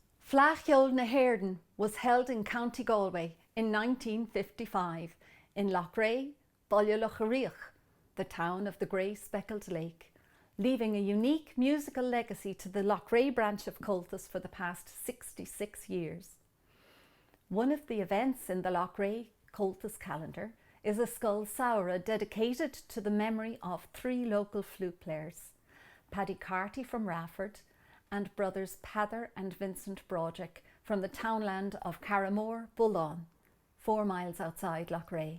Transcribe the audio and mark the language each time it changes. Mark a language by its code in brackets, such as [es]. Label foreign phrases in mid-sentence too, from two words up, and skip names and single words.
[en] Fleadh Cheoil na hÉirdean was held in County Galway in 1955 in Loughrea, Loughrea, the town of the grey speckled lake, leaving a unique musical legacy to the Loughrea branch of Comhaltas for the past 66 years. One of the events in the Loughrea Comhaltas calendar is a Scoil Saora dedicated to the memory of 3 local flute players, Paddy Carty from Rafford and brothers Peadar and Vincent Broderick from the townland of Craobh, Bullen, 4 miles outside Loughrea.